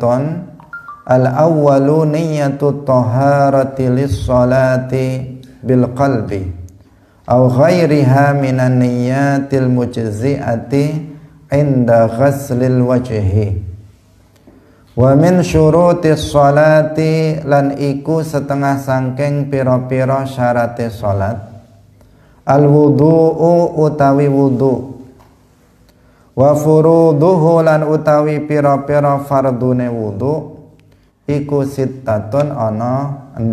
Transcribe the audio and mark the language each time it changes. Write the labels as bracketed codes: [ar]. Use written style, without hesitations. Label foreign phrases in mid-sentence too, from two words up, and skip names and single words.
[ar] الأول نية الطهارة للصلاة بالقلب أو غيرها من النيات المجزئة عند غسل الوجه. ومن شروط الصلاة [jv] lan iku setengah sangking pira-pira syarate salat [ar] الوضوء [jv] utawi wudu, [ar] وفروضه [jv] lan utawi pira-pira fardune wudu iku sittatun ana 6.